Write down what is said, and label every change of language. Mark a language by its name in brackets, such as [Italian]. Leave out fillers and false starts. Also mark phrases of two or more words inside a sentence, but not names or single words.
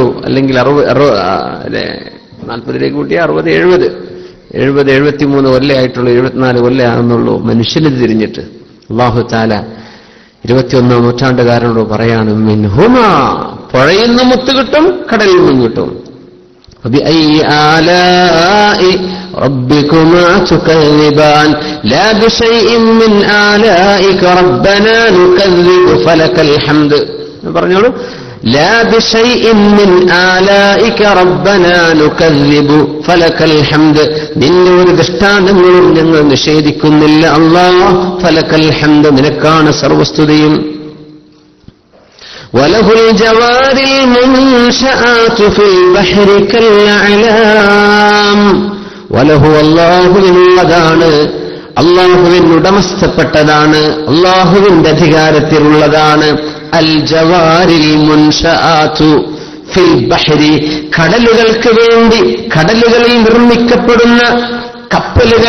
[Malayalam] അല്ലെങ്കിൽ 40 കൂട്ടിയ 60, 70, 73 കൊല്ലമായിട്ടുള്ളൂ, 74 കൊല്ലമാകുന്നുള്ളൂ മനുഷ്യന് തിരിഞ്ഞിട്ട്. [Arabic] الله تعالى [Malayalam] 21ാം നൂറ്റാണ്ടുകാരനോട് പറയാണ്, മിൻഹുമാ, പുഴയിൽ നിന്ന് മുത്ത് കിട്ടും, കടലിൽ നിന്നും കിട്ടും. [Arabic] فبأي آلاء ربكما تكذبان لا بشيء من آلائك ربنا نكذب فلك الحمد. [Malayalam] പറഞ്ഞോളൂ, [Arabic] لا بشيء من آلائك ربنا نكذب فلك الحمد. [Malayalam] നിന്റെ ഒരു ദൃഷ്ടാന്തങ്ങളും ഞങ്ങൾ നിഷേധിക്കുന്നില്ല അല്ലാഹ്. [Arabic] فلك الحمد, [Malayalam] നിനക്കാണ് സർവസ്തുതിയും. [Arabic] وله الجوار المنشآت في البحر كالأعلام. وله, [Malayalam] അല്ലാഹുവിനുള്ളതാണ്, അല്ലാഹുവിന് ഉടമസ്ഥപ്പെട്ടതാണ്, അല്ലാഹുവിന്റെ അധികാരത്തിലുള്ളതാണ്. [Arabic] الجوار المنشآت في البحر, [Malayalam] കടലുകൾക്ക് വേണ്ടി കടലുകളിൽ നിർമ്മിക്കപ്പെടുന്ന കപ്പലുകൾ.